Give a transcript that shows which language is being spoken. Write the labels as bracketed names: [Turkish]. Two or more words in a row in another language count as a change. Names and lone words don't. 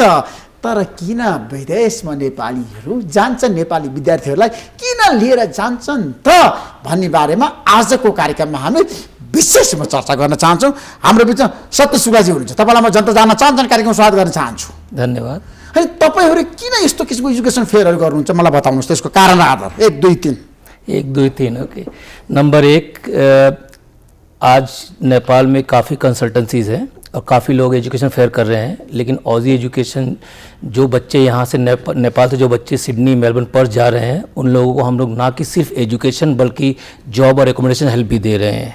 [Nepali] तर किन विदेशमा नेपालीहरू जान्छन्, नेपाली विद्यार्थीहरूलाई किन लिएर जान्छन् त भन्ने बारेमा आजको कार्यक्रममा हामी विशेषमा चर्चा गर्न चाहन्छौँ। हाम्रो बिचमा सत्य सुब्बाजी हुनुहुन्छ, तपाईँलाई म जनता जान्न चाहन्छन् कार्यक्रम स्वागत गर्न चाहन्छु। धन्यवाद। अनि तपाईँहरू किन यस्तो किसिमको [English] education fairहरू [Nepali] गर्नुहुन्छ मलाई बताउनुहोस्, त्यसको कारण आधार 1 2 3। 1 2 3 ओके। [Hindi] नंबर 1, आज नेपाल में काफ़ी कंसल्टेंसीज हैं और काफ़ी लोग [English] education fair [Hindi] कर रहे हैं, लेकिन ऑजी एजुकेशन जो बच्चे यहाँ से नेपाल से जो बच्चे सिडनी मेलबर्न पढ़ जा रहे हैं उन लोगों को हम लोग ना कि सिर्फ एजुकेशन बल्कि जॉब और [English] accommodation help [Hindi] भी दे रहे हैं।